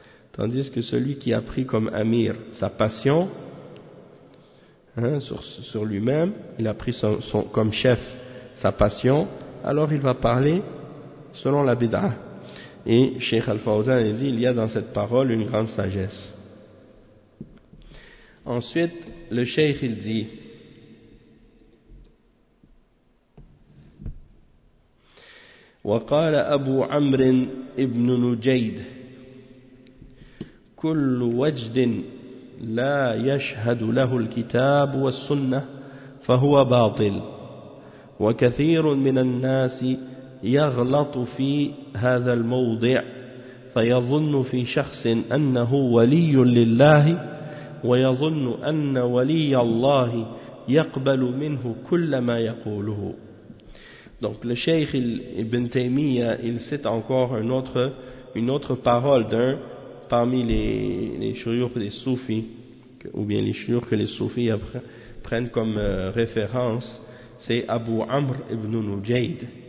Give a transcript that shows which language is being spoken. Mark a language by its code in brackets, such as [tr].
[fr] Tandis que celui qui a pris comme amir sa passion, sur lui-même, il a pris comme chef sa passion, alors il va parler selon la bid'a. Et Cheikh Al-Fawzan a dit, il y a dans cette parole une grande sagesse. Ensuite, le Cheikh il dit, [ar] وقال أبو عمر ابن نجيد كل وجد لا يشهد له الكتاب والسنة فهو باطل، وكثير من الناس يغلط في هذا الموضع فيظن في شخص أنه ولي لله، ويظن أن ولي الله يقبل منه كل ما يقوله. [fr] Donc le Cheikh Ibn Taymiyyah, il cite encore une autre parole d'un parmi les chouyoukhs des soufis, ou bien les chouyoukhs que les soufis prennent comme référence, c'est Abu Amr ibn Nujayd.